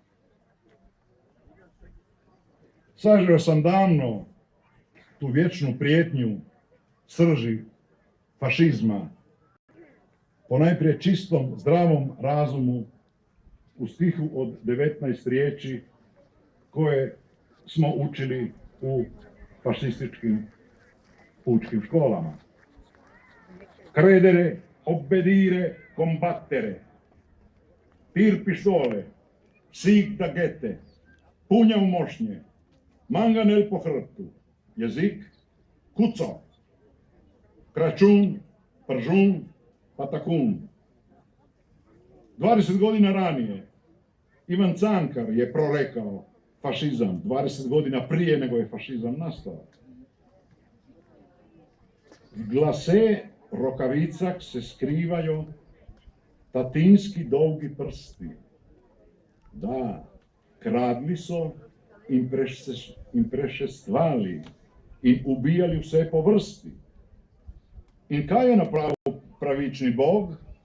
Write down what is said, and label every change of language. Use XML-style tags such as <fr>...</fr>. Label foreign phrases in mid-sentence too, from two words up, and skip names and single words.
<hr>Sažeo sam davno tu vječnu prijetnju srži fašizma, ponajprije čistom, zdravom razumu u stihu od 19 riječi koje smo učili u fašističkim pučkim školama.</hr> <it>Credere, obbedire, combattere.</it> <hr>Pir pištole, sig da gete, punja u mošnje, manganel po hrbtu, jezik, kuco, kračun, pržun, patakun. 20 godina ranije Ivan Cankar je prorekao fašizam, 20 godina prije nego je fašizam nastao.</hr> <sl>Glase rokavicak se skrivajo tatinski dolgi prsti. Da, kradli so in prešestvali in ubijali vse po vrsti. In kaj je napravil pravični Bog?</sl>